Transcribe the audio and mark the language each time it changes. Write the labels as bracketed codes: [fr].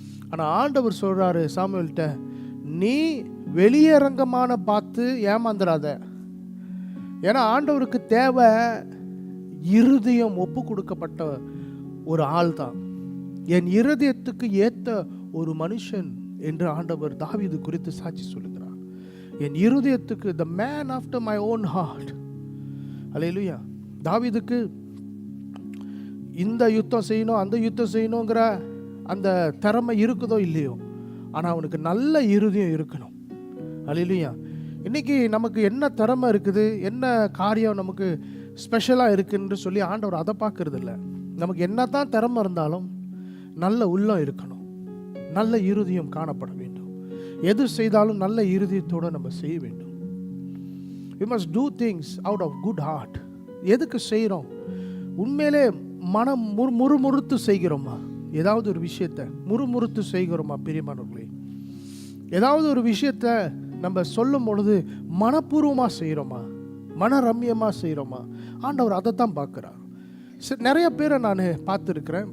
[ta] ஆனால் ஆண்டவர் சொல்கிறாரு சாமுவேல்கிட்ட, நீ வெளியரங்கமான பார்த்து ஏமாந்துடாத. ஏன்னா ஆண்டவருக்கு தேவை இருதயம் ஒப்பு கொடுக்கப்பட்ட ஒரு ஆள் தான், என் இருதயத்துக்கு ஏற்ற ஒரு மனுஷன் என்று ஆண்டவர் தாவீது குறித்து சாட்சி சொல்லுகிறார். என் இருதயத்துக்கு [en] the man after my own heart. [ta] அல்லேலூயா. தாவீதுக்கு இந்த யுத்தம் செய்யணும் அந்த யுத்தம் செய்யணுங்கிற அந்த திறமை இருக்குதோ இல்லையோ, ஆனால் அவனுக்கு நல்ல இருதயம் இருக்கணும். அல்லேலூயா. இன்னைக்கு நமக்கு என்ன திறமை இருக்குது, என்ன காரியம் நமக்கு ஸ்பெஷலாக இருக்குன்னு சொல்லி ஆண்டவர் அதை பார்க்கறது இல்லை. நமக்கு என்ன தான் திறமை இருந்தாலும் நல்ல உள்ளம் இருக்கணும், நல்ல இருதயம் காணப்பட வேண்டும். எது செய்தாலும் நல்ல இருதயத்தோடு நம்ம செய்ய வேண்டும். [en] we must do things out of good heart. [ta] எதுக்கு செய்கிறோம்? உண்மையிலே மனம் முறுமுறுத்து செய்கிறோமா? ஏதாவது ஒரு விஷயத்தை முறுமுறுத்து செய்கிறோமா? பிரியமானவர்களே, ஏதாவது ஒரு விஷயத்தை நம்ம சொல்லும் பொழுது மனப்பூர்வமாக செய்கிறோமா? மனரம்யமாக செய்கிறோமா? ஆண்டவர் அதை தான் பார்க்குறார். நிறைய பேரை நான் பார்த்துருக்கிறேன்.